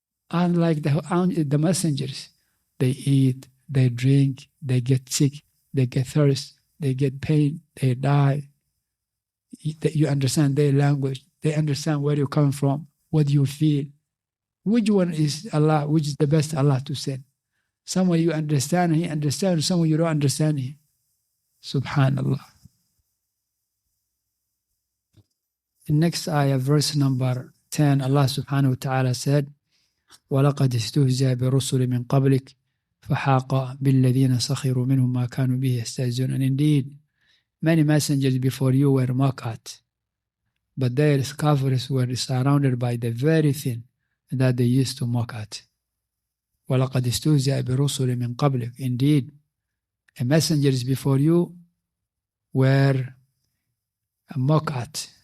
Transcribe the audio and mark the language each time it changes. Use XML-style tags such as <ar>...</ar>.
<en>Unlike the messengers, they eat, they drink, they get sick, they get thirst, they get pain, they die. You understand their language. They understand where you come from, what you feel. Which one is Allah? Which is the best Allah to send? Someone you understand and he understands, someone you don't understand him. Subhanallah. The next ayah, verse number 10, Allah subhanahu wa ta'ala said,</en> <ar>وَلَقَدْ اسْتُهْزِئَ بِرُسُلٍ مِّن قَبْلِكَ فَحَاقَ بِالَّذِينَ سَخِرُوا مِنْهُمْ مَا كَانُوا بِهِ يَسْتَهْزِئُونَ.</ar> <en>And indeed, many messengers before you were mocked at, but their scoffers were surrounded by the very thing that they used to mock at.</en> <ar>وَلَقَدْ اسْتُهْزِئَ بِرُسُلٍ مِّن قَبْلِكَ.</ar> <en>Indeed, the messengers before you were mocked at.</en>